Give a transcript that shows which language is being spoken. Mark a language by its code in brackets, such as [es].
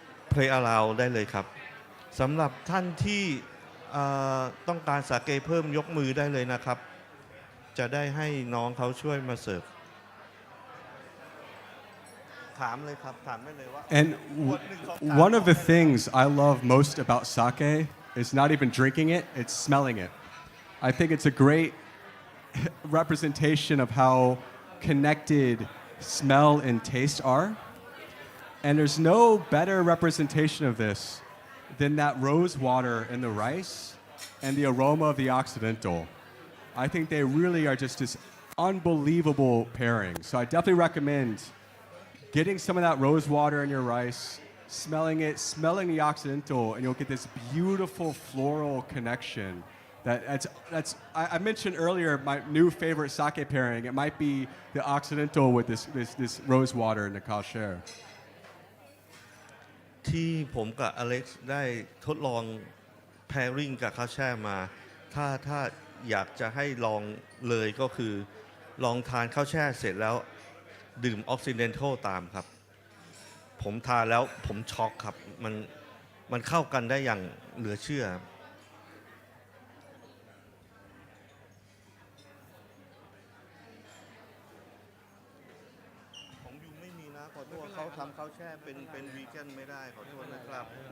[th] play around ได้เลยครับสำหรับท่านที่ต้องการสาเกเพิ่มยกมือได้เลยนะครับจะได้ให้น้องเขาช่วยมาเสิร์ฟถามเลยครับถามได้เลยว่า [en] And one of the things I love most about sake is not even drinking it, it's smelling it. I think it's a great representation of how connected smell and taste are. And there's no better representation of this than that rose water in the rice and the aroma of the Occidental. I think they really are just this unbelievable pairing. So I definitely recommend getting some of that rose water in your rice, smelling it, smelling the Occidental, and you'll get this beautiful floral connection. I mentioned earlier my new favorite sake pairing. It might be the Occidental with this rose water and the kasher. [th] ที่ผมกับอเล็กซ์ได้ทดลอง pairing กับข้าวแช่มาถ้า อยากจะให้ลองเลยก็คือลองทานข้าวแช่เสร็จแล้วดื่มออกซิเดนทัลตามครับ ผมทานแล้วผมช็อกครับมันเข้ากันได้อย่างเหลือเชื่อ ของยูไม่มีนะขอโทษเขาทำข้าวแช่เป็นวีแกนไม่ได้ขอโทษนะครับค